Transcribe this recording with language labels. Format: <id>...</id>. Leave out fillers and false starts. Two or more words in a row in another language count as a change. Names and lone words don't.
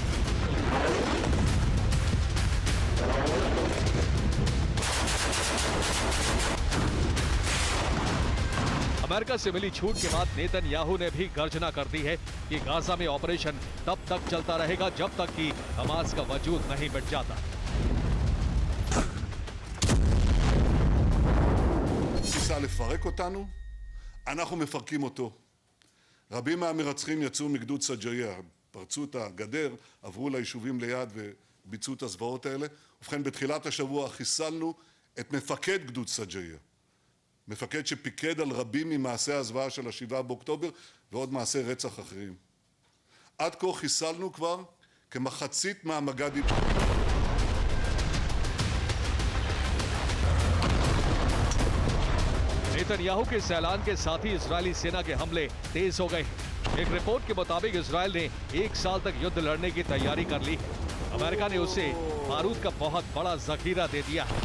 <hi>अमेरिका से मिली छूट के बाद नेतन्याहू ने भी गर्जना कर दी है कि गाजा में ऑपरेशन तब तक चलता रहेगा जब तक कि हमास का वजूद नहीं मिट जाता।</hi> <he>ניסה לפרק אותנו, אנחנו מפרקים אותו. רבים מהמרצחים יצאו מגדוד סג'איה, פרצו את הגדר, עברו ליישובים ליד וביצעו את הזוועות האלה. ובכן, בתחילת השבוע חיסלנו את מפקד גדוד סג'איה. מפקד שפיקד על רבים ממעשי הזוועה של 7 באוקטובר ועוד מעשי רצח אחרים. עד כה חיסלנו כבר כמחצית מהמג"דים.</he> <hi>नेतन्याहू के इस ऐलान के साथ ही इजरायली सेना के हमले तेज हो गए हैं। एक रिपोर्ट के मुताबिक इजरायल ने 1 साल तक युद्ध लड़ने की तैयारी कर ली है। अमेरिका ने उसे बारूद का बहुत बड़ा जखीरा दे दिया है।</hi>